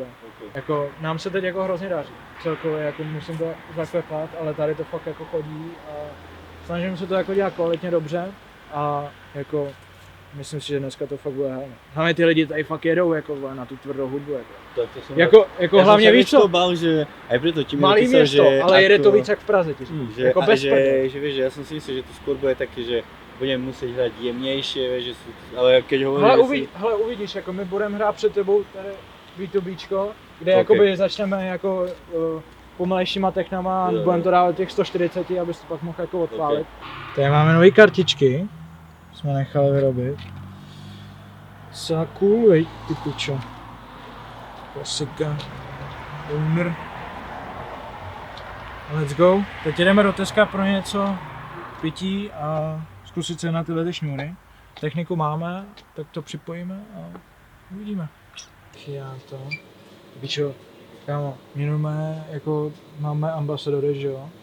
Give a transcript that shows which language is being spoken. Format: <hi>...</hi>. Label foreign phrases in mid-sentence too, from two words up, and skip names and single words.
<cs>Jako, nám se teď jako hrozně daří. Celkově jako musím to zaklepat, ale tady to fakt jako chodí a snažím se to jako dělat kvalitně dobře a jako myslím si, že dneska to fakt bude hlavně. Hlavně ty lidi tady fakt jedou jako na tu tvrdou hudbu. Jako hlavně víš co?</cs> <sk>bál, že aj preto ti mi</sk> <cs>Malý</cs> <sk>napísal,</sk> <cs>město,</cs> <sk>že</sk> <cs>ale jede to</cs> <sk>ako-</sk> <cs>víc jak v Praze, ti říkám.</cs> <sk>že,</sk> <cs>Jako a bez</cs> <sk>že,</sk> <cs>prdele.</cs> <sk>že vieš, že ja som si myslel, že to skôr bude také, že budeme musieť hrať jemnejšie, vieš, že sú, ale keď hovoríš,</sk> <cs>Hele, uvidíš, jako my budeme hrát před tebou tady B2Bčko, kde Ok. jakoby začneme jako pomalejšíma technama a Jo. budeme to dávat těch 140, abys to pak mohl jako odpálit. Tady máme nové kartičky, jsme nechali vyrobit. Docela cool, veď, ty pičo. Klasika.</cs> <en>Owner. Let's go.</en> <cs>Teď jdeme do Teska pro něco pití a zkusit se na tyhle ty šňůry. Techniku máme, tak to připojíme a uvidíme. Já to. Pičo, kámo, my jako máme ambasadory, že jo?</cs>